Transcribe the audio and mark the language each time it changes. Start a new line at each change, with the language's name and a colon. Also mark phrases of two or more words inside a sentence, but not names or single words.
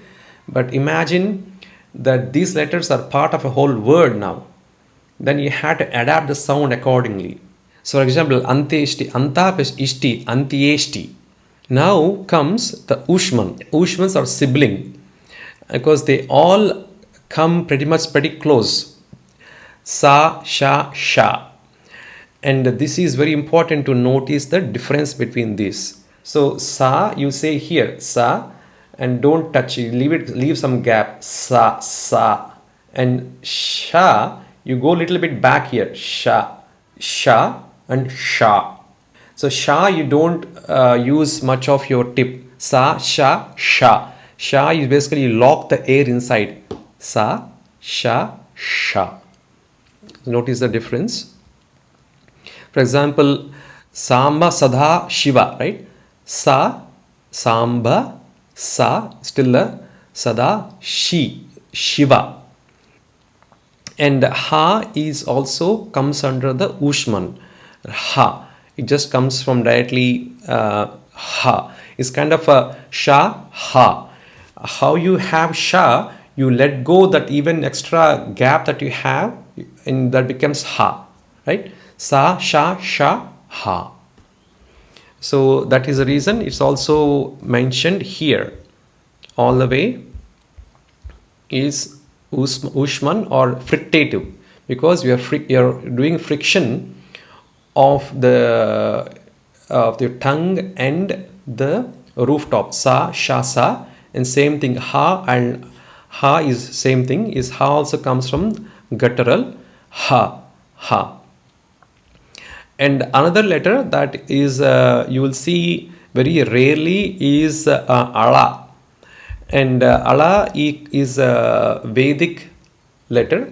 English: But imagine that these letters are part of a whole word now. Then you have to adapt the sound accordingly. So for example, anteshti, anta plus ishti, antieshti. Now comes the ushman. Ushmans are sibling because they all come pretty close.
Sanskrit: Sa, sha, sha.
English: And this is very important to notice the difference between this. So sa, you say here sa, and don't touch it, leave some gap, sa. And sha, you go a little bit back here, sha and sha. So sha, you don't use much of your tip.
Sanskrit: Sa, sha, sha.
English: Sha, you basically lock the air inside.
Sanskrit: Sa, sha, sha.
English: Notice the difference. For example, Samba, Sadha, Shiva, right? Sa, Samba, Sa, still a Sada, Shiva. And Ha is also comes under the Ushman. Ha. It just comes from directly Ha.
Sanskrit: It's kind of a Sha, Ha.
English: How you have Sha, you let go that even extra gap that you have, and that becomes Ha, right?
Sanskrit: Sa, sha, sha, ha.
English: So that is the reason it's also mentioned here. All the way is Ushman or frictative, because you're doing friction of the tongue and the rooftop.
Sanskrit: Sa, sha, sa,
English: and same thing ha, and ha is same thing, is ha also comes from guttural ha. And another letter that is you will see very rarely is ala, and ala is a Vedic letter.